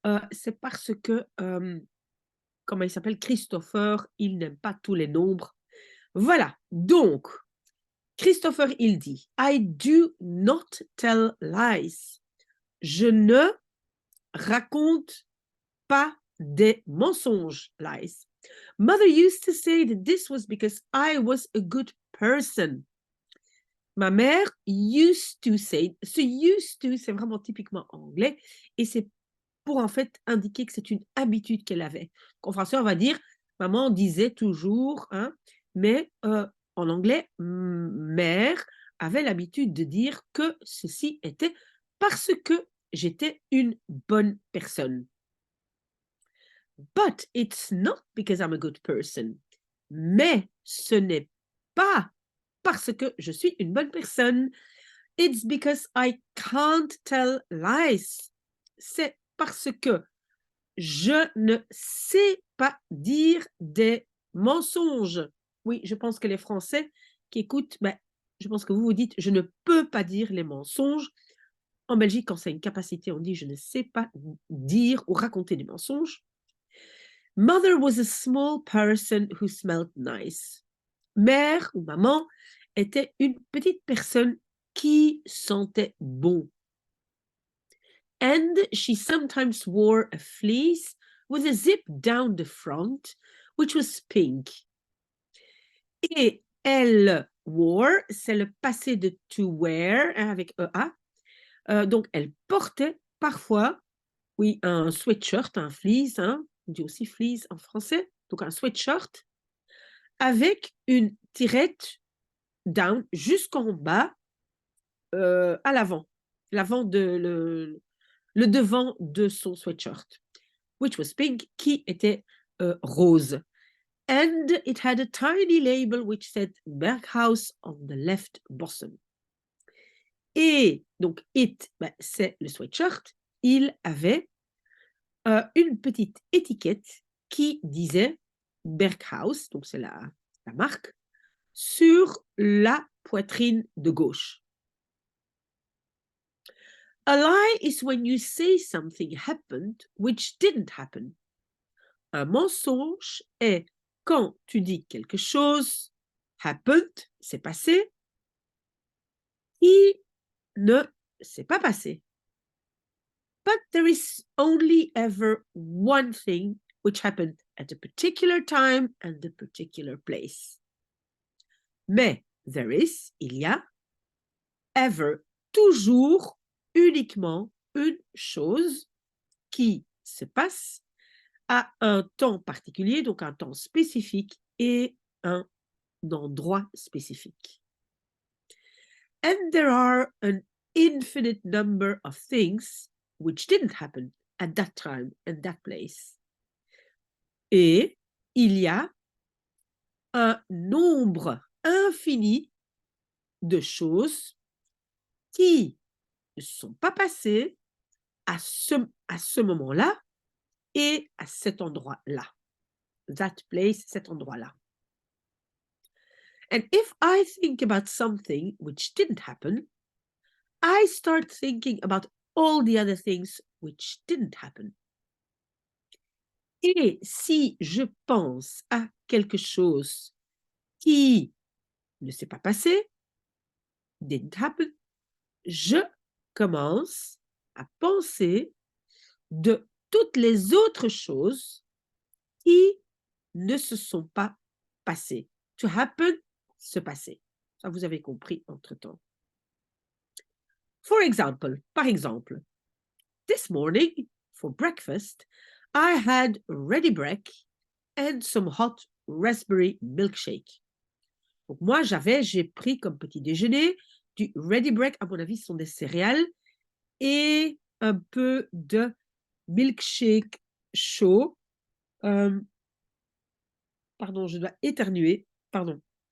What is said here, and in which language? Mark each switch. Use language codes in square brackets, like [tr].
[fr] C'est parce que, comment il s'appelle, Christopher, il n'aime pas tous les nombres. Voilà, donc, Christopher, il dit, [en] I do not tell lies. [fr] Je ne raconte pas des mensonges, lies. [en] Mother used to say that this was because I was a good person. [fr] Ma mère [en] used to say, [fr] ce used to, c'est vraiment typiquement anglais, et c'est pour en fait indiquer que c'est une habitude qu'elle avait. En français, on va dire, maman disait toujours, hein, mais en anglais, mère avait l'habitude de dire que ceci était parce que j'étais une bonne personne. [en] But it's not because I'm a good person. [fr] Mais ce n'est pas parce que je suis une bonne personne. [en] It's because I can't tell lies. [fr] C'est parce que je ne sais pas dire des mensonges. Oui, je pense que les Français qui écoutent, ben, je pense que vous vous dites, je ne peux pas dire les mensonges. En Belgique, quand c'est une capacité, on dit, je ne sais pas dire ou raconter des mensonges. [en] Mother was a small person who smelled nice. [fr] Mère ou maman était une petite personne qui sentait bon. [en] And she sometimes wore a fleece with a zip down the front, which was pink. [fr] Et elle wore, c'est le passé de to wear, hein, avec EA. Donc, elle portait parfois, oui, un sweatshirt, un fleece, hein, on dit aussi fleece en français, donc un sweatshirt, avec une tirette down jusqu'en bas, à l'avant, l'avant de le devant de son sweatshirt, [en] which was pink, [fr] qui était rose. [en] And it had a tiny label which said Berghaus on the left bosom. [fr] Et donc, ben, c'est le sweatshirt. Il avait une petite étiquette qui disait Berghaus, donc c'est la marque, sur la poitrine de gauche. [en] A lie is when you say something happened which didn't happen. [fr] Un mensonge est quand tu dis quelque chose happened, c'est passé, qui ne s'est pas passé. [en] But there is only ever one thing which happened at a particular time and a particular place. [fr] Mais [en] there is, [fr] il y a, ever, toujours, uniquement une chose qui se passe à un temps particulier, donc un temps spécifique et un endroit spécifique. [en] And there are an infinite number of things which didn't happen at that time and that place. [fr] Et il y a un nombre infini de choses qui ne sont pas passées à ce moment-là et à cet endroit-là. [en] That place, [fr] cet endroit-là. [en] And if I think about something which didn't happen, I start thinking about all the other things which didn't happen. [fr] Et si je pense à quelque chose qui ne s'est pas passé, [en] didn't happen, [fr] je commence à penser de toutes les autres choses qui ne se sont pas passées. To happen, se passer. Ça, vous avez compris entre-temps. [en] For example, [fr] par exemple, [en] this morning for breakfast, I had ready break and some hot raspberry milkshake. [fr] Donc moi, j'ai pris comme petit déjeuner du Ready Break, à mon avis, ce sont des céréales, et un peu de milkshake chaud. Pardon, je dois éternuer. Pardon.